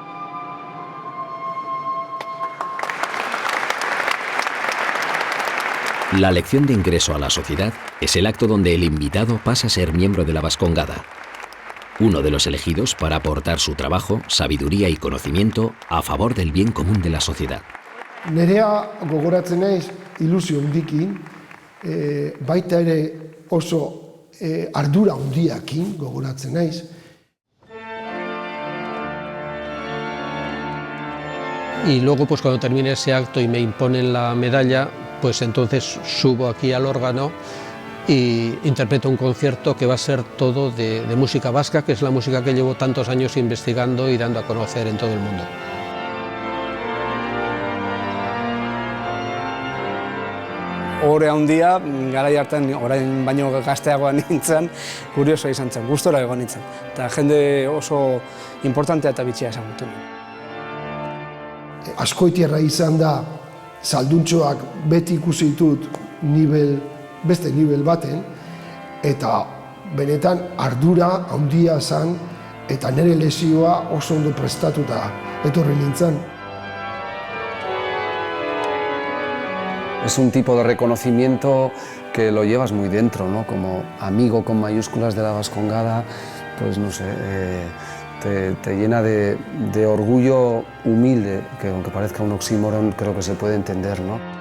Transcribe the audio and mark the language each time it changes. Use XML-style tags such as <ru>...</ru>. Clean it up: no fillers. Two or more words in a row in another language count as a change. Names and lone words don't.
<es>La lección de ingreso a la sociedad es el acto donde el invitado pasa a ser miembro de la Vascongada, uno de los elegidos para aportar su trabajo, sabiduría y conocimiento a favor del bien común de la sociedad.</es> <eu>Nerea gogoratzen naiz ilusio hundikin, baita ere oso ardura hundiakin gogoratzen naiz.</eu> <es>Y luego pues cuando termine ese acto y me imponen la medalla, pues entonces subo aquí al órgano y interpreto un concierto que va a ser todo de música vasca, que es la música que llevo tantos años investigando y dando a conocer en todo el mundo.</es> <eu>Ohore handia, garai hartan, orain baino gazteagoa nintzen, kuriosoa izan zen, gustora egon nintzen. Eta jende oso importantea eta bitxia ezagutu. Askoitierra izan da, salduntxoak beti ikusi ditut beste nivel baten, eta benetan ardura handia zen, eta nire lesioa oso ondo prestatuta etorri nintzen.</eu> <es>Es un tipo de reconocimiento que lo llevas muy dentro, ¿no? Como amigo con mayúsculas de la Vascongada, pues no sé, te llena de orgullo humilde, que aunque parezca un oxímoron, creo que se puede entender, ¿no?</es>